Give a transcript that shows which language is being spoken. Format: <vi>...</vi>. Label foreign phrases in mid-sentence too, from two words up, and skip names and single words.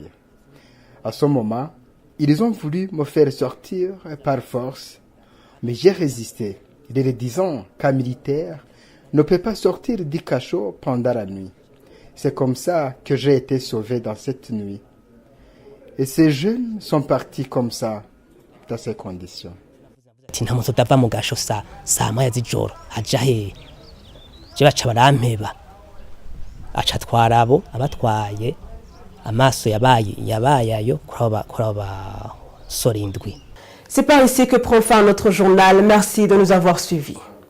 <fr>À ce moment, ils ont voulu me faire sortir par force, mais j'ai résisté, les disant qu'un militaire ne peut pas sortir du cachot pendant la nuit. C'est comme ça que j'ai été sauvé dans cette nuit. Et ces jeunes sont partis comme ça, dans ces conditions.</fr> <rn>Nta muntu utava mu gasho saa moya z'ijoro aja hehe je baca barampeba aca atwara abo abatwaye amaso yabaye ayo kuri abo basore indwi.</rn> <fr>C'est par ici que prend fin notre journal. Merci de nous avoir suivis.</fr>